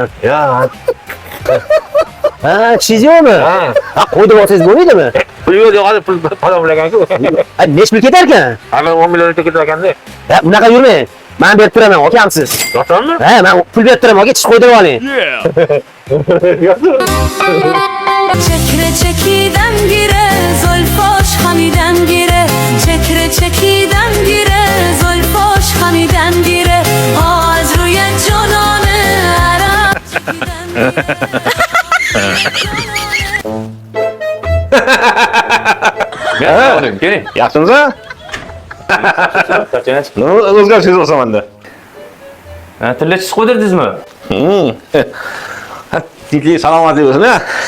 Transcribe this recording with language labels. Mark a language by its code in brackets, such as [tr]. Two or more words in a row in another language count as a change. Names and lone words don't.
[uz] Ya. Ha, chishingiz yo'qmi? Ha, qo'yib olsangiz bo'lmaydimi? Pul yo'q, hozir pul pul bilagan-ku. Ha, necha pul ketar ekan? Ana 10 million ketar ekanda. Ha, unaqa yurmang. Men berib turaman, akamsiz. Yo'qmi? Ha, men pul berib turaman, aka, chish qo'ydirib oling. [fa] چکره چکیدم گیره زلفاش خمیدم گیره چکره چکیدم گیره زلفاش خمیدم گیره از روی جنان عرب [tr] Oğlum, gelin. [uz] Yaxshimisiz? O'zgarsiz bo'lsa menda. Tilla chish qo'ydirdingizmi? Tinchlik, salomatlik bo'lsin, ha?